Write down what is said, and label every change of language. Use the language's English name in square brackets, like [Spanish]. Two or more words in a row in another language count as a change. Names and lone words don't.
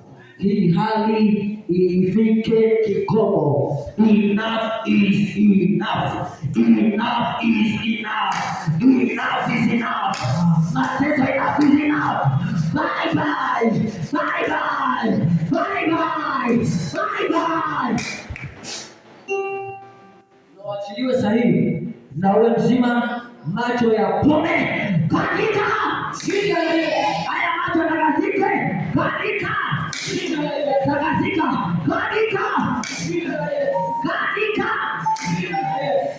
[Swahili] Hii hali ifike kikomo. [English] Enough is enough. Enough is enough. Enough is enough. Mateso, enough is enough. Bye bye. Bye bye. Bye bye. Bye bye. [Swahili] Nawachiliwe sahihi na uwe mzima, macho yapone katika jina la Yesu. Haya macho yakasike katika jina la Yesu. Takasika katika jina la Yesu. Katika jina la Yesu.